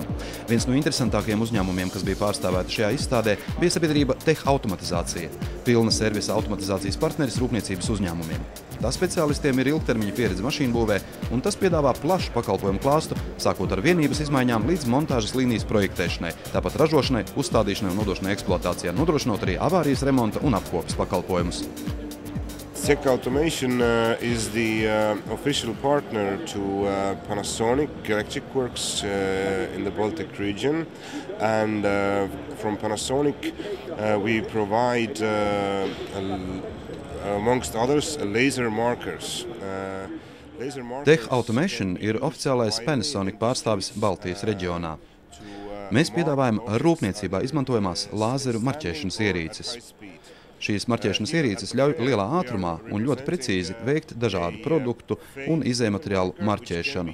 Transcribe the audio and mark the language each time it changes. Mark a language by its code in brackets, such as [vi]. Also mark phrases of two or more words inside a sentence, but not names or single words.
[lv] Viens no interesantākajiem uzņēmumiem, kas bija pārstāvēti šajā izstādē, bija sabiedrība Tech Automatizācija, pilna servisa automatizācijas partneris rūpniecības uzņēmumiem. Tā speciālistiem ir ilgtermiņa pieredze mašīnbūvē, un tas piedāvā plašu pakalpojumu klāstu, sākot ar vienības izmaiņām līdz montāžas līnijas projektēšanai, tāpat ražošanai, uzstādīšanai un nodošanai eksploatācijā, nodrošinot arī avārijas remonta un apkopes pakalpojumus. [en] Tech Automation is the official partner to Panasonic Electric Works in the Baltic region, and from Panasonic we provide, amongst others, laser markers. [lv] Tech Automation ir oficiālais Panasonic pārstāvis Baltijas reģionā. Mēs piedāvājam rūpniecībā izmantojamās lāzeru marķēšanas ierīces. Šīs marķēšanas ierīces ļauj lielā ātrumā un ļoti precīzi veikt dažādu produktu un izējmateriālu marķēšanu.